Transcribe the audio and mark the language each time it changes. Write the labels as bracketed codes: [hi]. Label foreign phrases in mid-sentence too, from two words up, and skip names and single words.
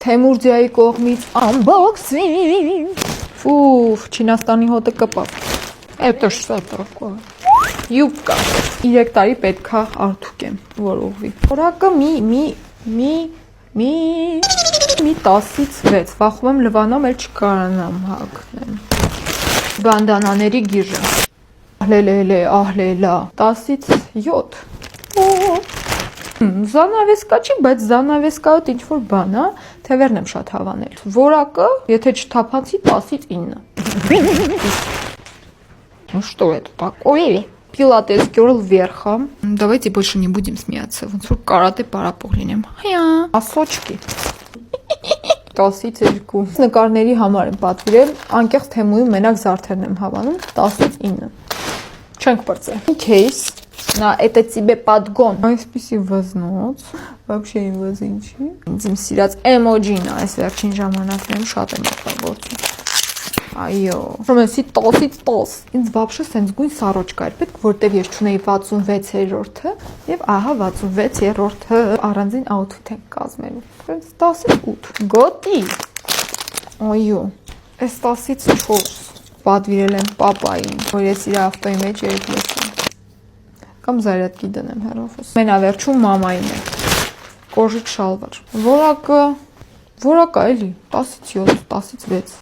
[hy] Թեմուրդիայի կողմից unboxing։ Ֆուֆ, Չինաստանի հոտը կպավ։ [ru] Это что такое? [hy] Յուբկա։ 3 տարի պետքա արդուկեմ, որ ուղղվի։ Որակը մի 10-ից 6։ Վախում եմ լվանամ, էլ չկարանամ հագնեմ։ Բանդանաների գիժը։ Ահլելա, 10-ից 7։ Զանավեսկա չի, բայց զանավեսկայոտ ինչ-որ բան, թևերն եմ շատ հավանել։ Որակը, եթե չթափանցի, 10-ից 9։ [ru] Ну что это такое? Пилатес Girl вверха. Давайте больше не будем смеяться. [hy] Ոնց որ կարատե պարապող լինեմ։ Ասոչկի։ 10-ից 2։ Նկարների համար եմ պատվիրել, անկեղծ թեմույում մենակ զարդերն եմ հավանում, 10-ից 9։ Չենք պրծել։ Case. [ru] На это тебе подгон. [hy] Այսպիսի վզնոց, вообще վզինչի։ Ինձ իմ սիրած էմոջին է, այս վերջին ժամանակներում շատ եմ օգտագործում։ Այո, ռոմենսի 10-ից 10։ Ինձ вообще սենց գույն սարոճկա էր պետք, որտեվ ես չունեի 66-րդը, եւ ահա 66-րդը առանձին աութֆիթ ենք կազմելու։ Սենց 10-ից 8։ Գոտի։ Այո, այս 10-ից 4 պատվիրել եմ պապային, որ ես իր ավտոյի մեջ երկրում կամ զարյատկի դնեմ հեռախոս։ Մենավերջում մամային է։ Կոժիկ շալվար։ Որակը էլի 10-ից 7, 10-ից 6։